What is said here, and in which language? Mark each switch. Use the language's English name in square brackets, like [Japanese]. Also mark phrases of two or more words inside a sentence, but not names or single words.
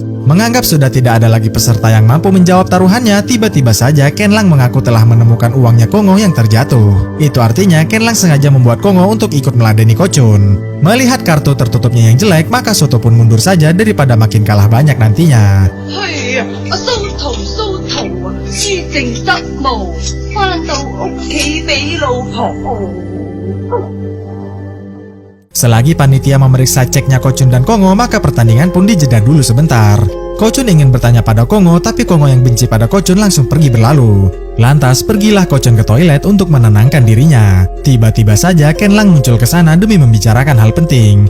[Indonesian] Menganggap sudah tidak ada lagi peserta yang mampu menjawab taruhannya, tiba-tiba saja Ken Lang mengaku telah menemukan uangnya Kongo yang terjatuh. Itu artinya Ken Lang sengaja membuat Kongo untuk ikut meladeni Ko Chun. Melihat kartu tertutupnya yang jelek, maka Soto pun mundur saja daripada makin kalah banyak nantinya. [Cantonese] 係啊，阿蘇圖啊，施政失務，翻到屋企俾老婆。 [Indonesian] Selagi panitia memeriksa ceknya Ko Chun dan Kongo, maka pertandingan pun dijeda dulu sebentar. Ko Chun ingin bertanya pada Kongo, tapi Kongo yang benci pada Ko Chun langsung pergi berlalu. Lantas pergilah Kochun ke toilet untuk menenangkan dirinya. Tiba-tiba saja Ken Lang muncul ke sana demi membicarakan hal penting.